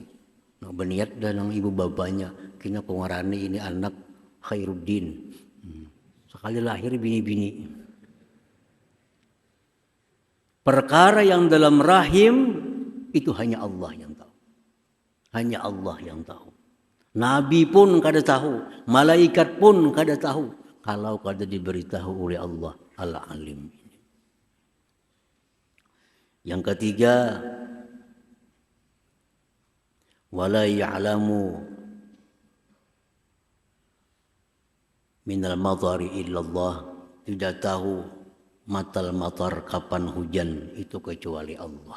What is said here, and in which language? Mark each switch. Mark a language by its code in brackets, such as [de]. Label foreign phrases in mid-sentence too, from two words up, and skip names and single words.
[bjn] Nah, berniat dan ibu bapaknya kena pengarani ini anak Khairuddin. Sekali lahir bini-bini. [id] Perkara yang dalam rahim itu hanya Allah yang tahu. Hanya Allah yang tahu. [bjn] Nabi pun kada tahu, malaikat pun kada tahu kalau kada diberitahu oleh Allah Al-Alim. [id] Yang ketiga, [ar] ولا يعلم من المطر إلا الله, [id] tidak tahu [ar] متى المطر [id] kapan hujan itu kecuali Allah.